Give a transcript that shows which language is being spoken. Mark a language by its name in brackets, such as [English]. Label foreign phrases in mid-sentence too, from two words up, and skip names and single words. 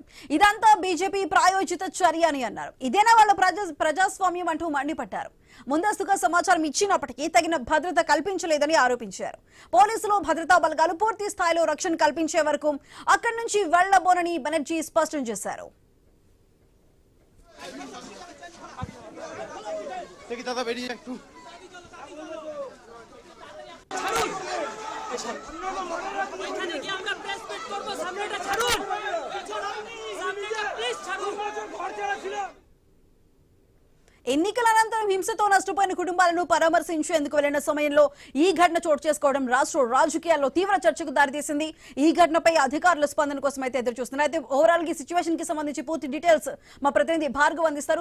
[Telugu] ఇదంతా బీజేపీ ప్రాయోజిత చర్య అని అన్నారు. ఇదేనా వాళ్ళ ప్రజాస్వామ్యం అంటూ మండిపడ్డారు. ముందస్తుగా సమాచారం ఇచ్చినప్పటికీ తగిన భద్రత కల్పించలేదని ఆరోపించారు. పోలీసులు భద్రతా బలగాలు పూర్తి స్థాయిలో రక్షణ కల్పించే వరకు అక్కడి నుంచి వెళ్లబోనని బెనర్జీ స్పష్టం చేశారు. [Bangla] দাদা বেরিয়ে একটু এখানে কি আমরা [English] press meet [Bangla] করব? সামনেটা ছাড়ুন, সামনেটা প্লিজ ছাড়ুন। ঘর ছাড়া ছিল। [Telugu] ఎన్నికల అనంతరం హింసతో నష్టపోయిన కుటుంబాలను పరామర్శించేందుకు వెళ్లిన సమయంలో ఈ ఘటన చోటు చేసుకోవడం రాష్ట్ర రాజకీయాల్లో తీవ్ర చర్చకు దారితీసింది. ఈ ఘటనపై అధికారుల స్పందన కోసం అయితే ఎదురు చూస్తున్నారు. అయితే ఓవరాల్ గా సిచ్యువేషన్ కి సంబంధించి పూర్తి డీటెయిల్స్ మా ప్రతినిధి భార్గవ్ అందిస్తారు.